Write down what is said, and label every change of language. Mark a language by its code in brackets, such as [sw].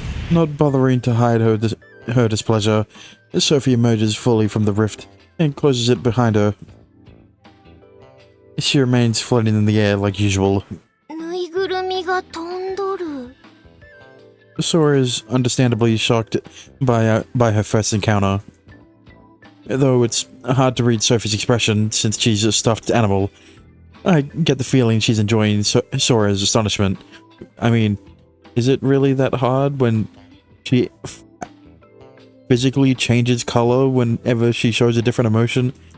[en] Not bothering to hide her displeasure, Sophie emerges fully from the rift and closes it behind her. She remains floating in the air like usual. [ja] ぬいぐるみが飛んどる。 [en] Sora is understandably shocked by her first encounter. Though it's hard to read Sophie's expression since she's a stuffed animal, I get the feeling she's enjoying Sora's astonishment. I mean, is it really that hard when she physically changes color whenever she shows a different emotion?